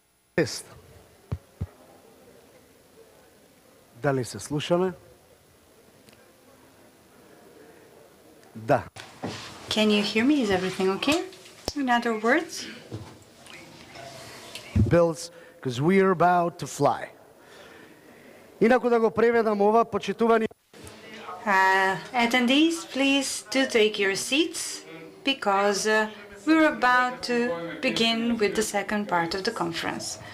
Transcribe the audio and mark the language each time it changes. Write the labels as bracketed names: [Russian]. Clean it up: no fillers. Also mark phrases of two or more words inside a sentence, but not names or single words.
[Macedonian] Тест. Дали се слушаме? Да. [English] Can you hear me? Is everything okay? In other words? Bills, because we are about to fly. [Macedonian] Инаку да го преведам ова, почитувани... [English] Attendees, please do take your seats because we're about to begin with the second part of the conference.